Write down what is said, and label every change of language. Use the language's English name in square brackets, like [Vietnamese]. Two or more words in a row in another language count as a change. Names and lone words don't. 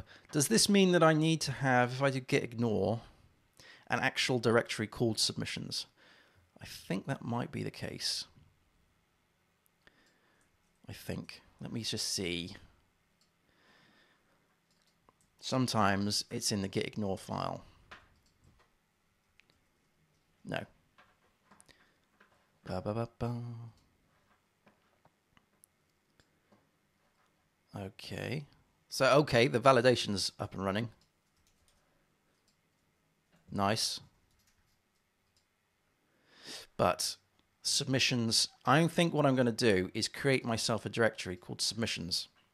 [English] Does this mean that I need to have, if I do git ignore, an actual directory called submissions? I think that might be the case. I think. Let me just see. Sometimes it's in the git ignore file. No. Ba, ba, ba, ba. Okay. So, okay, the validation's up and running. Nice. But submissions, I think what I'm going to do is create myself a directory called submissions.